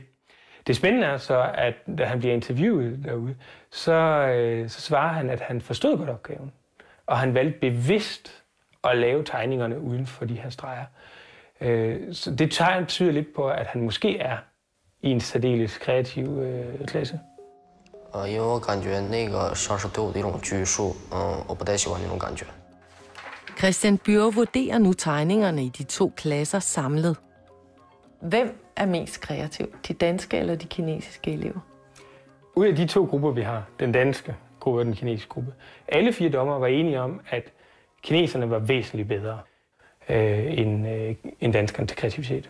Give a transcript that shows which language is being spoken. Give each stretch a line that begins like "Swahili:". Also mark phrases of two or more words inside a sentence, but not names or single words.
Danish: Det spændende er så, at da han bliver interviewet derude, så svarer han, at han forstod godt opgaven. Og han valgte bevidst at lave tegningerne uden for de her streger. Så det tyder lidt på, at han måske er i en særdeles kreativ klasse.
Chinese: 因为我感觉那个像是对我的一种拘束，我不太喜欢那种感觉。
Danish: Christian Byrre vurderer nu tegningerne i de 2 klasser samlet. Hvem er mest kreativ? De danske eller de kinesiske elever? Ud af de 2 grupper, vi har, den danske gruppe og den kinesiske gruppe, alle 4 dommere var enige om, at kineserne var væsentligt bedre end danskerne til kreativitet.